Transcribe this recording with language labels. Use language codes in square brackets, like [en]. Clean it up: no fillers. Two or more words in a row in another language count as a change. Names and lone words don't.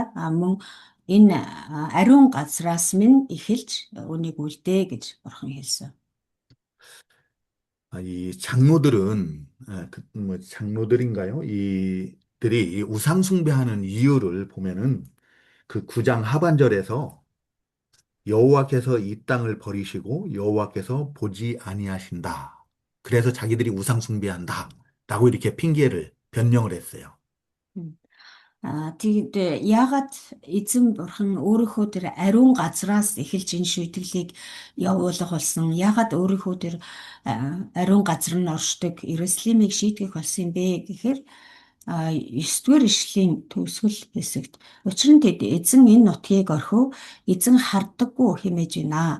[mn] Мөн энэ ариун газраас минь эхэлж үнийг үлдээ гэж бурхан хэлсэн. [ko] 이 장로들은, 뭐 장로들인가요? 이들이 이 우상 숭배하는 이유를 보면은 그 9장 하반절에서 여호와께서 이 땅을 버리시고 여호와께서 보지 아니하신다. 그래서 자기들이 우상 숭배한다. 라고 이렇게 핑계를 변명을 했어요. [mn] Тэгээд яагаад эзэн бурхан өөрийнхөө тэр ариун газраас эхэлж энэ шүйдэглийг явуулах болсон? Яагаад өөрийнхөө тэр ариун газар нь оршдог Иерусалимыг шийтгэх болсон юм бэ гэхээр 9-р ишлэлийн төгсгөл хэсэгт учир нь тэд эзэн энэ нутгийг орхив эзэн хардаггүй хэмээж байна.